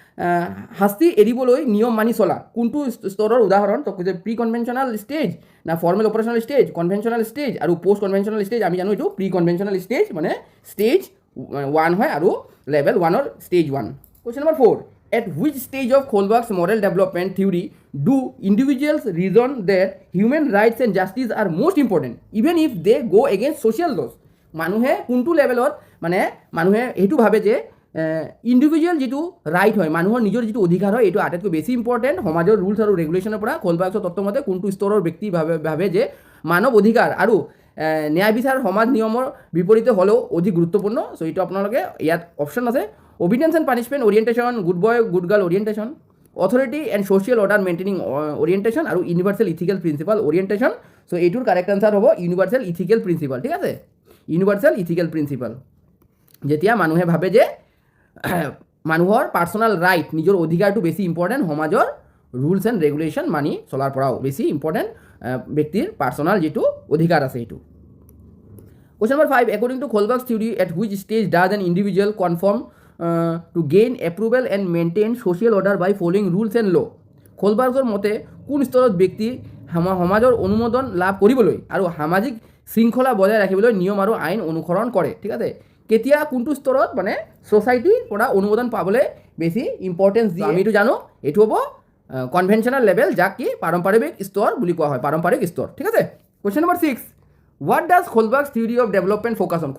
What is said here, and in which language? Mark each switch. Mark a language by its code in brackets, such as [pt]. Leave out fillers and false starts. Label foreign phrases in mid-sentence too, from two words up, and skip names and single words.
[as] শাস্তি এৰিবলৈ নিয়ম মানি চলা কোনটো স্তৰৰ উদাহৰণ তো কৈছে [en] pre conventional stage [as] না [en] formal operational stage conventional stage [as] আৰু [en] post conventional stage [as] আমি জানো এইটো [en] pre conventional stage [as] মানে ষ্টেজ 1 হয় আৰু লেভেল 1ৰ ষ্টেজ 1 [en] question number [as] 4 [en] At which stage of Kohlberg's moral development theory do individuals reason that human rights and justice are most important, even if they go against social laws? [as] মানুহে কোনটো লেভেলত মানে মানুহে এইটো ভাবে যে ইণ্ডিভিজুৱেল যিটো ৰাইট হয় মানুহৰ নিজৰ যিটো অধিকাৰ হয় এইটো আটাইতকৈ বেছি ইম্পৰ্টেণ্ট সমাজৰ ৰুলছ আৰু ৰেগুলেশ্যনৰ পৰা খোলবাৰ্গছৰ তত্ত্বমতে কোনটো স্তৰৰ ব্যক্তি ভাবে যে মানৱ অধিকাৰ আৰু ন্যায় বিচাৰ সমাজ নিয়মৰ বিপৰীতে হ'লেও অধিক গুৰুত্বপূৰ্ণ চ' এইটো আপোনালোকে ইয়াত অপশ্যন আছে [en] obedience and punishment orientation good boy good girl orientation authority and social order maintaining orientation [as] আৰু [en] universal ethical principle orientation [as] so এইটোৰ [en] correct answer [as] হ'ব [en] universal ethical principle [as] ঠিক আছে [en] universal ethical principle [as] যেতিয়া মানুহে ভাবে যে মানুহৰ [en] personal right [as] নিজৰ অধিকাৰটো বেছি ইম্পৰ্টেণ্ট সমাজৰ [en] rules and regulation [as] মানি চলাৰ পৰাও বেছি ইম্পৰ্টেণ্ট ব্যক্তিৰ পাৰ্চনেল যিটো অধিকাৰ আছে এইটো [en] question number 5 according to Kohlberg's theory at which stage does an individual conform to gain approval and maintain social order by following rules and [as] law খোলবাৰ্গৰ মতে কোন স্তৰত ব্যক্তি সমাজৰ অনুমোদন লাভ কৰিবলৈ আৰু সামাজিক শৃংখলা বজাই ৰাখিবলৈ নিয়ম আৰু আইন অনুসৰণ কৰে ঠিক আছে কেতিয়া কোনটো স্তৰত মানে ছ'চাইটিৰ পৰা অনুমোদন পাবলৈ বেছি ইম্পৰ্টেঞ্চ দিয়ে আমিতো জানো এইটো হ'ব [en] conventional level [as] যাক কি পাৰম্পৰিক স্তৰ বুলি কোৱা হয় পাৰম্পৰিক স্তৰ ঠিক আছে [en] question number [as] 6 [en] What does Kohlberg's theory of development focus on?